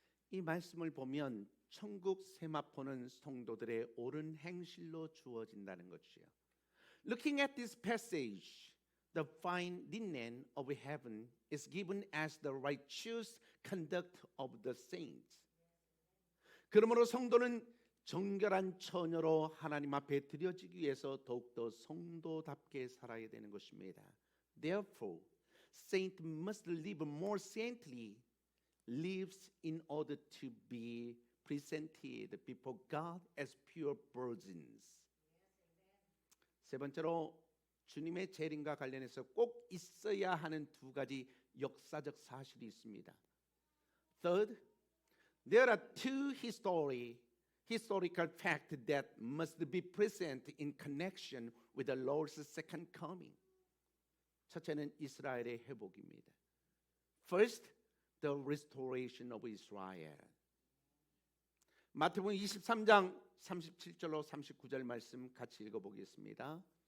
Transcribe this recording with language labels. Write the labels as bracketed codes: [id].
[ko] 이 말씀을 보면 천국 세마포는 성도들의 옳은 행실로 주어진다는 것이요. [en] Looking at this passage, the fine linen of heaven is given as the righteous conduct of the saints. [ko] 그러므로 성도는 정결한 처녀로 하나님 앞에 드려지기 위해서 더욱더 성도답게 살아야 되는 것입니다. [en] Therefore, saint must live more saintly, lives in order to be presented before God as pure virgins. [ko] 세 번째로 주님의 재림과 관련해서 꼭 있어야 하는 두 가지 역사적 사실이 있습니다. [en] Third, there are two historical facts that must be present in connection with the Lord's second coming. [ko] 첫째는 이스라엘의 회복입니다. [en] First, the restoration of Israel. [ko] 마태복음 23장 37절로 39절 말씀 같이 읽어보겠습니다.